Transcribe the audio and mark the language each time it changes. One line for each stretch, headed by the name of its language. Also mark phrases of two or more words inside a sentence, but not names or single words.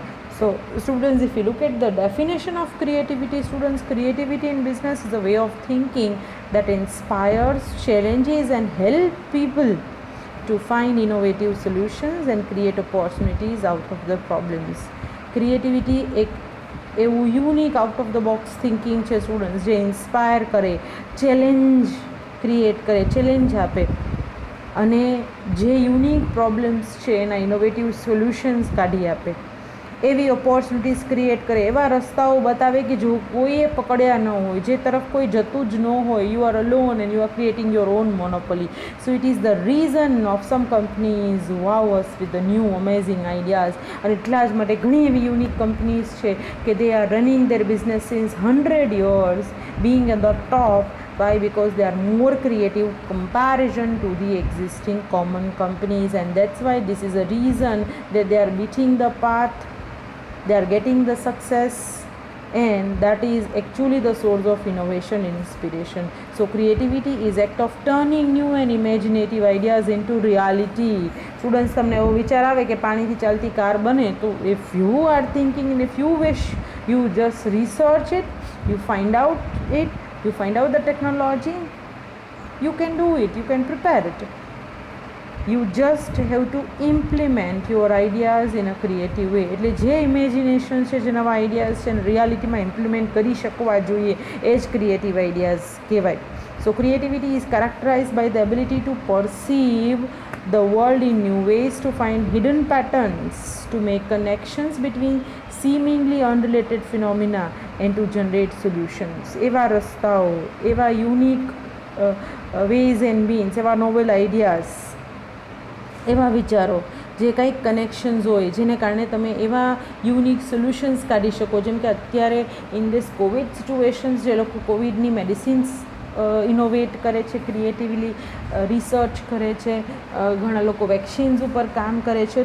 English: So students, if you look at the definition of creativity, students, creativity in business is a way of thinking that inspires, challenges and help people to find innovative solutions and create opportunities out of the problems.
Gujarati: Creativity એવું
English: unique out of the box thinking
Gujarati: છે સ્ટુડન્ટ્સ, જે ઇન્સ્પાયર કરે,
English: challenge create
Gujarati: કરે, ચેલેન્જ આપે, અને જે
English: unique problems
Gujarati: છે એના
English: innovative solutions
Gujarati: કાઢી આપે, એવી
English: opportunities create
Gujarati: કરે, એવા રસ્તાઓ બતાવે કે જો કોઈએ પકડ્યા ન હોય, જે તરફ કોઈ જતું જ ન હોય.
English: You are alone and you are creating your own monopoly. So it is the reason of some companies wow us with the new amazing ideas.
Gujarati: અને એટલા જ માટે ઘણી એવી
English: unique companies
Gujarati: છે કે
English: they are running their business since 100 years, being at the top. Why? Because they are more creative comparison to the existing common companies, and that's why this is a reason that they are beating the path, they are getting the success, and that is actually the source of innovation and inspiration. So creativity is act of turning new and imaginative ideas into reality. Students,
Gujarati: તમને એવો વિચાર આવે કે પાણીથી ચાલતી કાર બને, તો
English: if you are thinking and if you wish, you just research it, you find out it, you find out the technology, you can do it, you can prepare it. You just have to implement your ideas in a creative way.
Gujarati: એટલે જે ઇમેજિનેશન છે, જે નવા આઈડિયાઝ છે, રિયાલિટીમાં ઇમ્પ્લિમેન્ટ કરી શકવા જોઈએ, એ જ
English: creative ideas
Gujarati: કહેવાય.
English: So creativity is characterized by the ability to perceive the world in new ways, to find hidden patterns, to make connections between seemingly unrelated phenomena and to generate solutions.
Gujarati: એવા રસ્તાઓ, એવા
English: યુનિક ways and means,
Gujarati: એવા
English: novel ideas,
Gujarati: એવા વિચારો જે કંઈક કનેક્શન્સ હોય જેને કારણે તમે એવા
English: unique solutions
Gujarati: કાઢી શકો. જેમ કે અત્યારે
English: in this covid situations
Gujarati: જે લોકો કોવિડની મેડિસિન્સ ઇનોવેટ કરે છે, ક્રિએટિવલી રિસર્ચ કરે છે, ઘણા લોકો વેક્સિન્સ ઉપર કામ કરે છે.